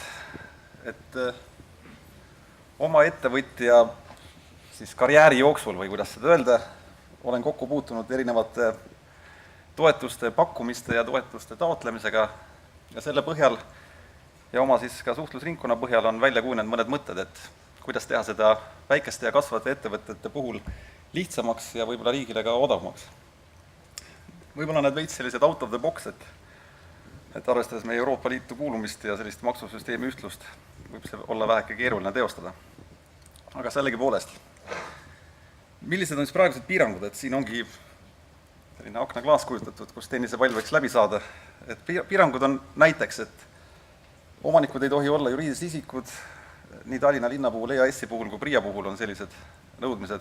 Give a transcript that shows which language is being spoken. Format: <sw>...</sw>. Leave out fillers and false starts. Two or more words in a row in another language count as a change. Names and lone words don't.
<et>Et oma ettevõtja siis karjääri jooksul või kuidas seda öelda, olen kokku puutunud erinevate toetuste pakkumiste ja toetuste taotlemisega ja selle põhjal ja oma siis ka suhtlusringkonna põhjal on välja kujunenud mõned mõtted, et kuidas teha seda väikeste ja kasvavate ettevõtete puhul lihtsamaks ja võib-olla riigile ka odavamaks. Võib-olla need veits sellised</et> <en>out of the box,</en> <et>et arvestades meie Euroopa Liitu kuulumist ja sellist maksusüsteemi ühtlust, võib see olla väheke keeruline teostada. Aga sellegipoolest, millised on siis praegused piirangud, et siin ongi selline aknaklaas kujutatud, kus tennisepall võiks läbi saada, et piirangud on näiteks, et omanikud ei tohi olla juriidilised isikud, nii Tallinna linna puhul, EAS-i puhul kui PRIA puhul on sellised nõudmised.</et>